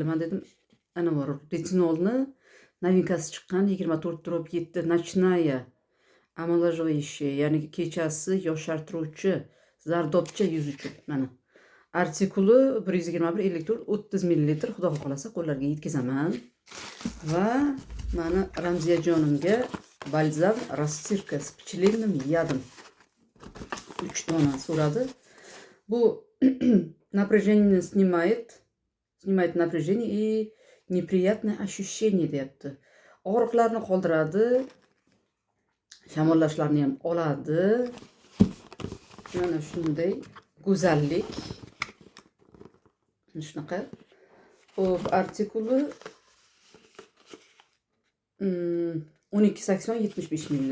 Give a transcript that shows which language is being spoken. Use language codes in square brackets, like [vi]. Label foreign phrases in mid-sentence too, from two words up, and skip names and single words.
[uz] Men dedim, ana bor, retinolni novinkasi chiqqan 24.7 [ru] nocная омоложающая, [uz] ya'ni kechasi yoshartiruvchi zardobcha yuz uchun. Mana artikuli 121 elektron 30 ml. Xudo xolasa qo'llarga yetkazaman. Va mana Ramziyajonimga balzam [ru] растирка с пчелиным ядом [uz] 3 dona so'radi. [ru] Bu напряжение снимает напряжение и неприятное ощущение deyapti. [uz] Og'riqlarni qoldiradi, shamollashlarni ham oladi. Mana shunday go'zallik. Shunaqa. Xo'p, artikuli 12.80 75 ml.